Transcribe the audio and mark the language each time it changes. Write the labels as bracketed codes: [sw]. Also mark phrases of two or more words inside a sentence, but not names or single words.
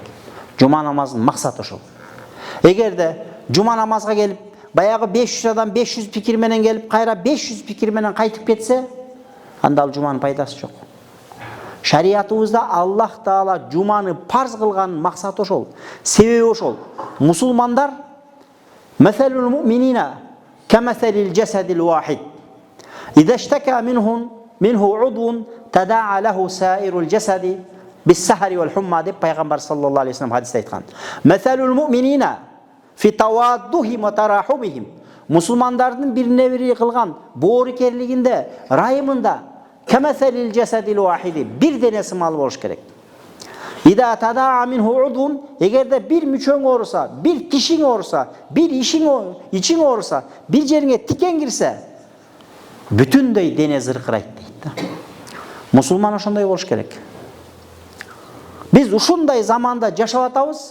[ky] Жума намазынын максаты ошол. Эгерде жума намазга келип, баягы 500 адам 500 пикир менен келип, кайра 500 пикир менен кайтып кетсе, анда ал жуманын пайдасы жок. Шариятыбызда Аллах Таала жуманы парз кылганын максаты ошол. Себеби ошол. Мусулмандар [ar] مثل المؤمنين كمثل الجسد الواحد إذا اشتكى منه عضو تداعى له سائر الجسد بالسهر والحمى [ky] деп пайгамбар [ar] صلى الله عليه وسلم [ky] хадисте айткан. [ar] مثل المؤمنين في توادهم وتراحمهم. [ky] Мусулмандардын бирине бири кылган боорукерлигинде, райымында [ar] كمثل الجسد الواحد [ky] бир денеси мал болуш керек. [ar] إذا تداعى منه عضو, [ky] эгерде бир мүчөң ооруса, бир тишиң ооруса, бир ичиң ооруса, бир жериңе тикен кирсе, бүтүндөй дене зыркырайт дейт да. Мусулман ошондой болуш керек. Биз ушундай заманда жашап атабыз.